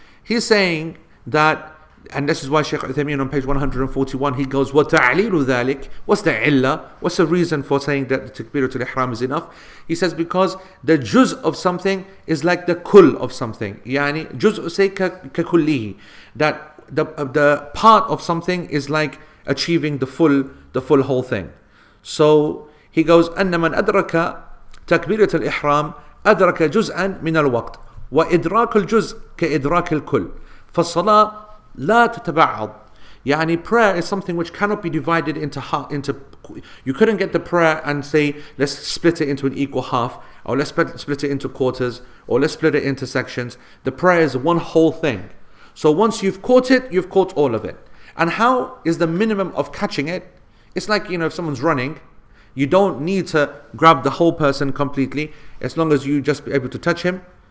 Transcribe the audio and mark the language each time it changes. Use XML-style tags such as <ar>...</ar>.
<en>He's saying that, and this is why Shaykh Uthaymeen on page 141, he goes,</en> <ar>وَتَعْلِيلُ ذَلِكَ,</ar> <en>what's the illah? What's the reason for saying that the takbiratul ihram is enough? He says because the juz of something is like the kull of something. Yani, juz say kakullihi, that the part of something is like achieving the full whole thing.</en> <ar>So he goes, أن من أدرك تكبيرة الإحرام أدرك جزءا من الوقت وإدراك الجزء كإدراك الكل فالصلاة لا تتبعض.</ar> <en>Yani prayer is something which cannot be divided into you couldn't get the prayer and say let's split it into an equal half, or let's split it into quarters, or let's split it into sections. The prayer is one whole thing. So once you've caught it, you've caught all of it. And how is the minimum of catching it? It's like, if someone's running, you don't need to grab the whole person completely, as long as you just be able to touch him.</en>